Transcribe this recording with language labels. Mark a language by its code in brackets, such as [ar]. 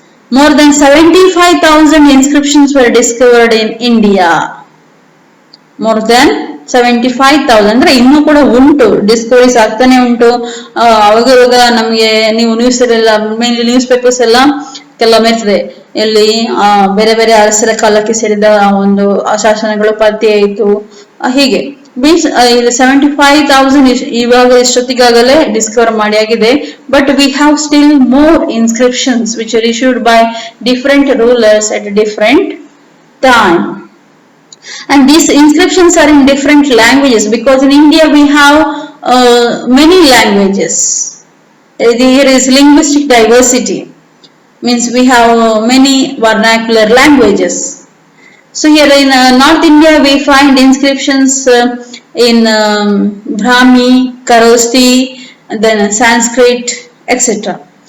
[en] More than 75,000 inscriptions were discovered in India. More than 75,000 [kn] ಅಂದ್ರೆ ಇನ್ನೂ ಕೂಡ ಉಂಟು, ಡಿಸ್ಕವರೀಸ್ ಆಗ್ತಾನೆ ಉಂಟು. ಅವಾಗ ನಮಗೆ ನೀವು ಮೇನ್ಲಿ ನ್ಯೂಸ್ ಪೇಪರ್ಸ್ ಎಲ್ಲ ಕೆಲವೊಮ್ಮೆ ಇರ್ತದೆ, ಎಲ್ಲಿ ಬೇರೆ ಬೇರೆ ಅರಸರ ಕಾಲಕ್ಕೆ ಸೇರಿದ ಒಂದು ಶಾಸನಗಳು ಪತ್ತೆ ಆಯಿತು, ಹೀಗೆ ಮೀನ್ಸ್ 75,000 ಇವಾಗ ಇಷ್ಟೊತ್ತಿಗಾಗಲೇ ಡಿಸ್ಕವರ್ ಮಾಡಿ ಆಗಿದೆ. [en] But we have still more inscriptions which are issued by different rulers at different time. And these inscriptions are in different languages, because in India we have many languages. There is linguistic diversity, means we have many vernacular languages. So here in North India we find inscriptions in Brahmi, Kharosthi, then Sanskrit, etc.